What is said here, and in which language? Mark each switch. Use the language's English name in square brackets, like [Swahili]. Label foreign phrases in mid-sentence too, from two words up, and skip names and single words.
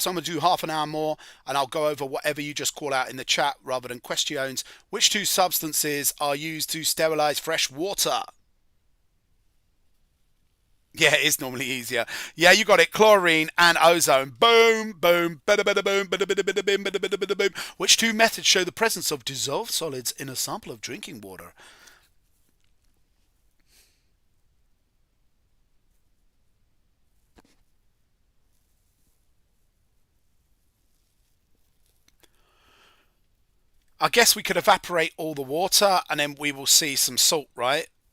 [English] So I'm gonna do half an hour more, and I'll go over whatever you just call out in the chat rather than questions. Which 2 substances are used to sterilize fresh water? Yeah, it is normally easier. Yeah, you got it. Chlorine and ozone. Boom, boom, bada bada boom, bada bada bada boom, bada bada bada boom. Which 2 methods show the presence of dissolved solids in a sample of drinking water? I guess we could evaporate all the water and then we will see some salt, right?